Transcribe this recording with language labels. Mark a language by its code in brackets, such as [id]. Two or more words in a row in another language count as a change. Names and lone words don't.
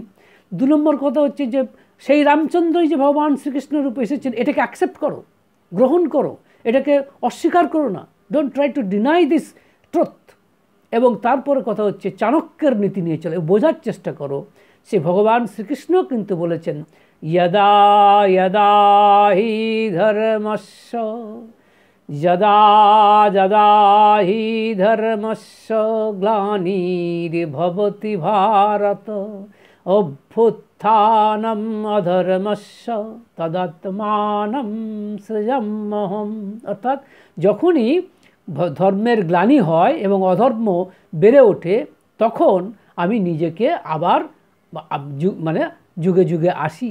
[bn] 2 নম্বর কথা হচ্ছে যে সেই রামচন্দ্রই যে ভগবান শ্রীকৃষ্ণ রূপে এসেছেন, এটাকে অ্যাকসেপ্ট করো, গ্রহণ করো, এটাকে অস্বীকার করো না। [en] Don't try to deny this truth. এবং তারপরে কথা হচ্ছে চাণক্যের নীতি নিয়ে চলে, বোঝার চেষ্টা করো। [bn] সে ভগবান শ্রীকৃষ্ণ কিন্তু বলেছেন [sa] यदा यदा हि धर्मस्य यदा यदा हि धर्मस्य ग्लानिर्भवति भारत অভ্যুত্থানম অধর্মস্য তদাত্মানম সৃজাম্যহম। [bn] অর্থাৎ যখনই ধর্মের গ্লানি হয় এবং অধর্ম বেড়ে ওঠে তখন আমি নিজেকে আবার মানে যুগে যুগে আসি।